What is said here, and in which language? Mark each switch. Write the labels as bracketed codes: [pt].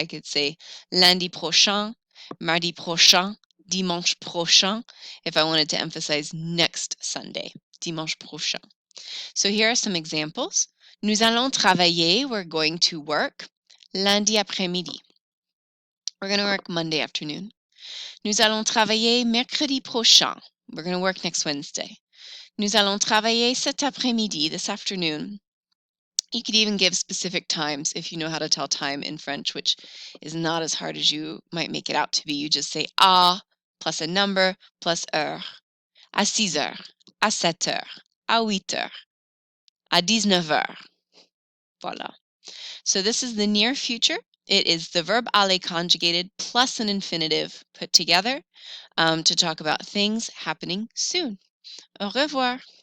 [en] I could say [fr] lundi prochain, mardi prochain, dimanche prochain, [en] if I wanted to emphasize next Sunday, [fr] dimanche prochain. [en] So here are some examples. [fr] Nous allons travailler, [en] we're going to work, [fr] lundi après-midi. [en] We're going to work Monday afternoon. [fr] Nous allons travailler mercredi prochain. [en] We're going to work next Wednesday. [fr] Nous allons travailler cet après-midi, [en] this afternoon. You could even give specific times if you know how to tell time in French, which is not as hard as you might make it out to be. You just say à plus a number plus heure. [fr] À 6 heures, à 7 heures, à 8 heures, à 19 heures. Voilà. [en] So this is the near future. It is the verb aller conjugated plus an infinitive put together to talk about things happening soon. [fr] Au revoir.